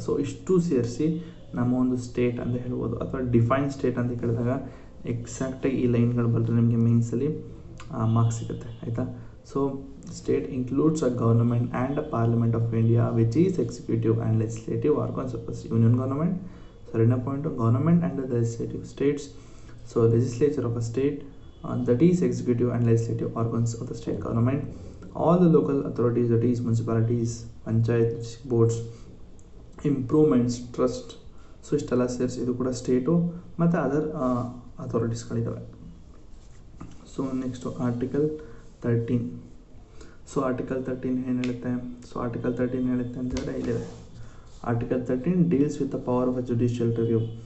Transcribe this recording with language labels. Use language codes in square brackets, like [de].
[kn] So ಇಷ್ಟು ಸೇರಿಸಿ ನಮ್ಮ ಒಂದು ಸ್ಟೇಟ್ ಅಂತ ಹೇಳ್ಬೋದು. ಅಥವಾ ಡಿಫೈನ್ ಸ್ಟೇಟ್ ಅಂತ ಕೇಳಿದಾಗ ಎಕ್ಸಾಕ್ಟಾಗಿ ಈ ಲೈನ್ಗಳು ಬರೆದ್ರೆ ನಿಮಗೆ ಮೇನ್ಸಲ್ಲಿ ಮಾರ್ಕ್ಸ್ ಸಿಗುತ್ತೆ, ಆಯಿತಾ. [en] So state includes a government and a parliament of India which is executive and legislative organs of union government. [kn] ಎರಡನೇ point government and the legislative States. So legislature of a state [en] that is executive and legislative organs of the state government. All the local authorities, that is municipalities, panchayat boards, improvements trust. [kn] So ಇಷ್ಟೆಲ್ಲ ಸೇರಿಸಿ ಇದು ಕೂಡ state ಮತ್ತು other ಅಥಾರಿಟೀಸ್ಗಳಿದ್ದಾವೆ. So next article 13. So article 13 ಏನು ಹೇಳುತ್ತೆ? So article 13 ಹೇಳುತ್ತೆ ಅಂತ ಹೇಳಿದ್ರೆ ಇಲ್ಲಿದೆ. Article 13 [en] Deals with the power of a judicial review.